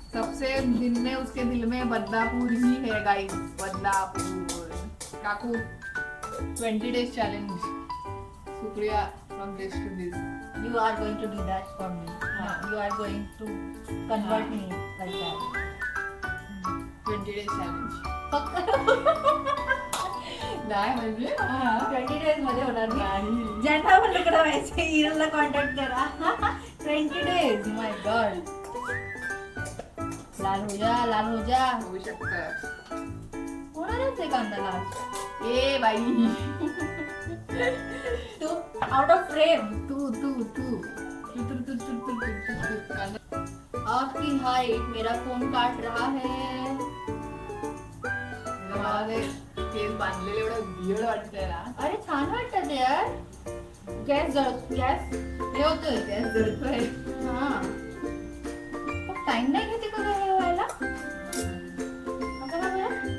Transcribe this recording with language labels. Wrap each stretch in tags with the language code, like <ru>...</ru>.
<hi>सबसे दिल में उसके दिल में बदलापुर ही है guys. Badlapur.</hi> <en>काकू 20 days challenge. Supriya from this to this. You are going to do that for me. You are going to convert me like that. 20 days challenge.</en> <mr>फक्त नाही म्हणजे 20 days मध्ये होणार नाही. ज्यांना पण लग्न व्हायचे हिरलला कॉन्टॅक्ट करा.</mr> <en>20 days. My god.</en> <hi>लाल हो जा, लाल हो जा.</hi> <mr>होऊ शकतं. होणारच आहे कांदा लाल. ए बाई,</mr> <en>तू out of frame.</en> <mr>तू तू तू तू तू तू तू तू तू कांदा.</mr> <hi>आपकी हाइट मेरा फोन काट रहा है.</hi> <mr>मला ते केस बांधलेले एवढं वियर्ड वाटतंय ना. अरे छान वाटत यार. गॅस गॅस हे होतोय. गॅस जळतोय. हा टाइम नाही घेते का हे व्हायला. आता काय बरं?</mr>